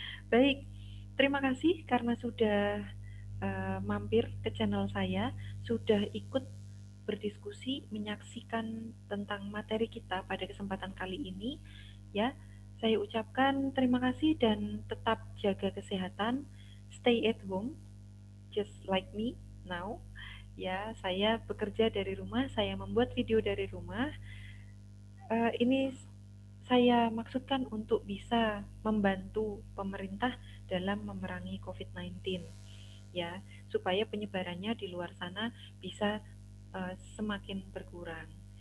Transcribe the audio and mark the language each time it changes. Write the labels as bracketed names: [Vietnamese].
[Indonesian] Baik, terima kasih karena sudah mampir ke channel saya, sudah ikut berdiskusi, menyaksikan tentang materi kita pada kesempatan kali ini. Ya, saya ucapkan terima kasih dan tetap jaga kesehatan. [English] Stay at home, just like me now. [Indonesian] Ya, saya bekerja dari rumah, saya membuat video dari rumah. Ini saya maksudkan untuk bisa membantu pemerintah dalam memerangi COVID-19, ya, supaya penyebarannya di luar sana bisa semakin berkurang.